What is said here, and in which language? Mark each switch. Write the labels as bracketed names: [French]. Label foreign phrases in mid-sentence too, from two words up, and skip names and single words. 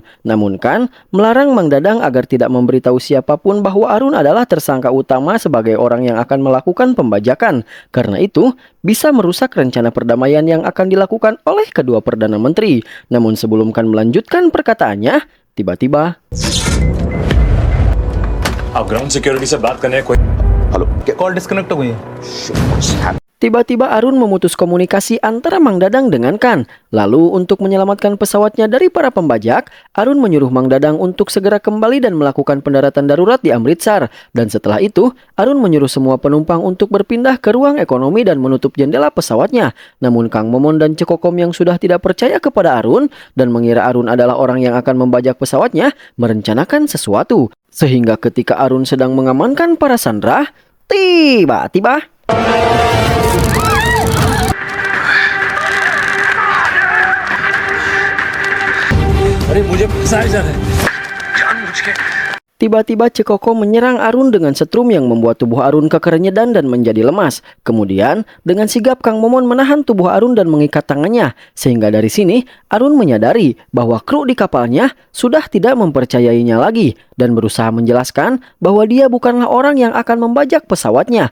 [Indonesian] Namun Kan melarang Mang Dadang agar tidak memberitahu siapapun bahwa Arun adalah tersangka utama sebagai orang yang akan melakukan pembajakan. Karena itu, bisa merusak rencana perdamaian yang akan dilakukan oleh kedua Perdana Menteri. Namun sebelum Kan melanjutkan perkataannya, tiba-tiba [Hindi] आप [English] ground security [Hindi] से बात करने कोई हेलो, [English] call disconnect [Hindi] हो गई है। [Indonesian] Tiba-tiba Arun memutus komunikasi antara Mang Dadang dengan Kan. Lalu untuk menyelamatkan pesawatnya dari para pembajak, Arun menyuruh Mang Dadang untuk segera kembali dan melakukan pendaratan darurat di Amritsar. Dan setelah itu, Arun menyuruh semua penumpang untuk berpindah ke ruang ekonomi dan menutup jendela pesawatnya. Namun Kang Momon dan Cekokom yang sudah tidak percaya kepada Arun dan mengira Arun adalah orang yang akan membajak pesawatnya, merencanakan sesuatu. Sehingga ketika Arun sedang mengamankan para sandera, tiba-tiba [Hindi] अरे मुझे फंसाया जा रहा है जानबूझ के [Indonesian] Tiba-tiba Cekoko menyerang Arun dengan setrum yang membuat tubuh Arun kekerenyedan dan menjadi lemas. Kemudian, dengan sigap Kang Momon menahan tubuh Arun dan mengikat tangannya. Sehingga dari sini, Arun menyadari bahwa kru di kapalnya sudah tidak mempercayainya lagi dan berusaha menjelaskan bahwa dia bukanlah orang yang akan membajak pesawatnya.